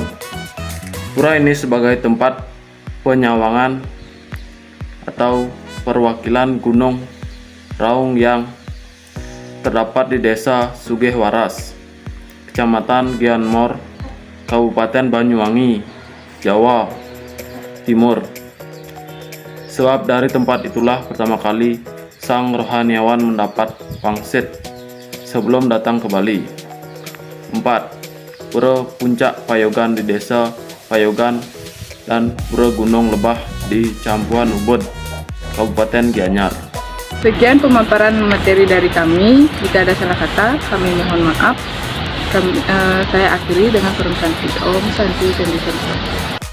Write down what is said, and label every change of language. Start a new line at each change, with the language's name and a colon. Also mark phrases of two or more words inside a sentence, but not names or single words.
Indonesian: Pura ini sebagai tempat penyawangan atau perwakilan Gunung Raung yang terdapat di Desa Sugihwaras, Kecamatan Gianyar, Kabupaten Banyuwangi, Jawa Timur. Sebab dari tempat itulah pertama kali sang rohaniawan mendapat pangsit sebelum datang ke Bali. 4. Pura Puncak Payogan di Desa Payogan dan Pura Gunung Lebah di Campuhan Ubud, Kabupaten Gianyar. Sekian pemaparan materi dari kami. Jika ada salah kata, kami mohon maaf. Saya akhiri dengan permintaan Om Santi Santi.